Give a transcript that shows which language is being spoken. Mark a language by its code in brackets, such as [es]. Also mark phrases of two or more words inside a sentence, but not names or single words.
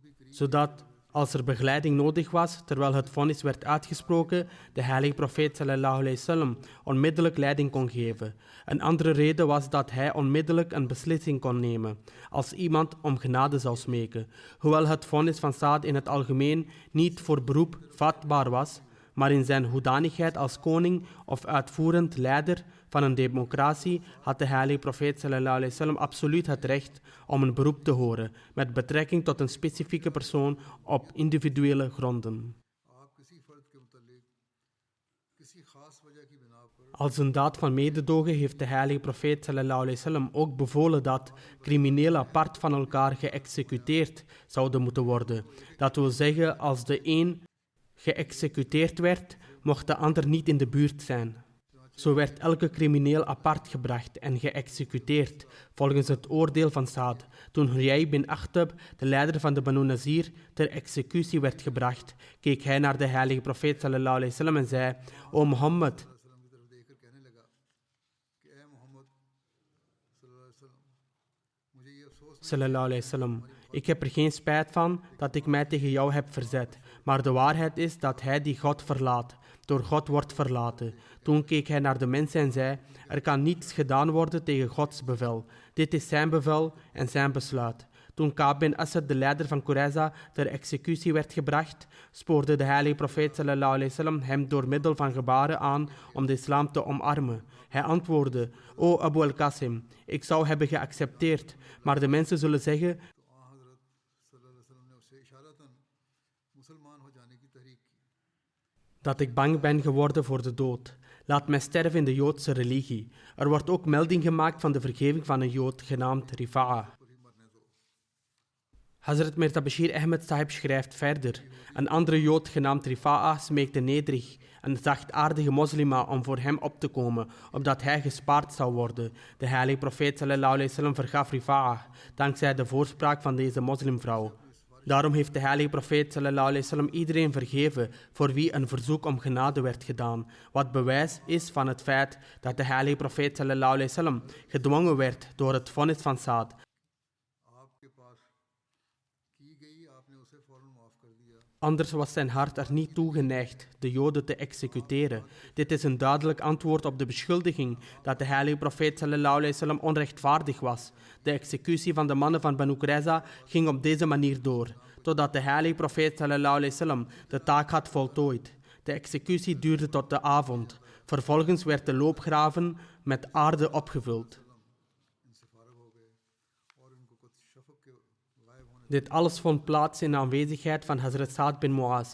[nl] zodat als er begeleiding nodig was terwijl het vonnis werd uitgesproken, de heilige profeet [ar] صلى الله عليه وسلم [nl] onmiddellijk leiding kon geven. Een andere reden was dat hij onmiddellijk een beslissing kon nemen als iemand om genade zou smeken. Hoewel het vonnis van Saad in het algemeen niet voor beroep vatbaar was, maar in zijn hoedanigheid als koning of uitvoerend leider van een democratie had de heilige profeet [ar] صلى الله عليه وسلم [nl] absoluut het recht om een beroep te horen met betrekking tot een specifieke persoon op individuele gronden. Als een daad van mededogen heeft de heilige profeet [ar] صلى الله عليه وسلم [nl] ook bevolen dat criminelen apart van elkaar geëxecuteerd zouden moeten worden. Dat wil zeggen, als de een geëxecuteerd werd, mocht de ander niet in de buurt zijn. Zo werd elke crimineel apart gebracht en geëxecuteerd, volgens het oordeel van Saad. Toen Huyay bin Akhtab, de leider van de Banu Nazir, ter executie werd gebracht, keek hij naar de heilige profeet [ar] صلى الله عليه وسلم [nl] en zei: O Mohammed, [ar] صلى الله عليه وسلم, [nl] ik heb er geen spijt van dat ik mij tegen jou heb verzet, maar de waarheid is dat hij die God verlaat, door God wordt verlaten. Toen keek hij naar de mensen en zei: er kan niets gedaan worden tegen Gods bevel. Dit is zijn bevel en zijn besluit. Toen Ka'b bin Asad, de leider van Qurayza, ter executie werd gebracht, spoorde de heilige profeet [ar] صلى الله عليه وسلم [nl] hem door middel van gebaren aan om de islam te omarmen. Hij antwoordde: O Abu al-Qasim, ik zou hebben geaccepteerd, maar de mensen zullen zeggen dat ik bang ben geworden voor de dood. Laat mij sterven in de Joodse religie. Er wordt ook melding gemaakt van de vergeving van een Jood genaamd Rifa'a. Hazrat Mirza Bashir Ahmed Sahib schrijft verder: een andere Jood genaamd Rifa'a smeekte nederig een zachtaardige moslima om voor hem op te komen, opdat hij gespaard zou worden. De heilige profeet [ar] صلى الله عليه وسلم [nl] vergaf Rifa'a, dankzij de voorspraak van deze moslimvrouw. Daarom heeft de heilige profeet [ar] صلى الله عليه وسلم [nl] iedereen vergeven voor wie een verzoek om genade werd gedaan, wat bewijs is van het feit dat de heilige profeet [ar] صلى الله عليه وسلم [nl] gedwongen werd door het vonnis van Saad. Anders was zijn hart er niet toe geneigd de Joden te executeren. Dit is een duidelijk antwoord op de beschuldiging dat de heilige profeet [ar] صلى الله عليه وسلم [nl] onrechtvaardig was. De executie van de mannen van Banu Qurayza ging op deze manier door, totdat de heilige profeet [ar] صلى الله عليه وسلم [nl] de taak had voltooid. De executie duurde tot de avond. Vervolgens werd de loopgraven met aarde opgevuld. Dit alles vond plaats in de aanwezigheid van Hazrat Saad bin Mu'az.